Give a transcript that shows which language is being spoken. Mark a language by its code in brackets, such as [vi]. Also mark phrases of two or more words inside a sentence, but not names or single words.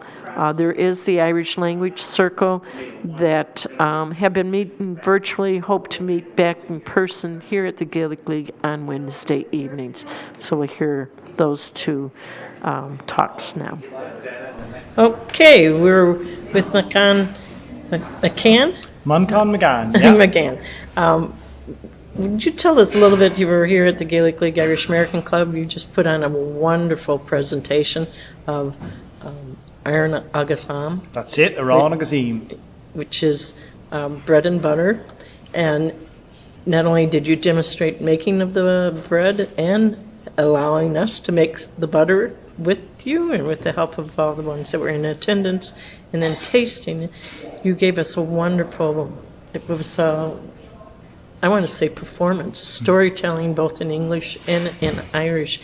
[en] There is the Irish Language Circle that have been meeting virtually, hope to meet back in person here at the Gaelic League on Wednesday evenings. So we'll hear those two talks now. Okay, we're with McCann. McGann, yeah. McGann. Would you tell us a little bit? You were here at the Gaelic League Irish American Club. You just put on a wonderful presentation of Iron Agus Am. That's it, Iron Agus Am. Which is bread and butter. And not only did you demonstrate making of the bread and allowing us to make the butter with you and with the help of all the ones that were in attendance, and then tasting, you gave us a wonderful, it was I want to say performance, storytelling both in English and in Irish.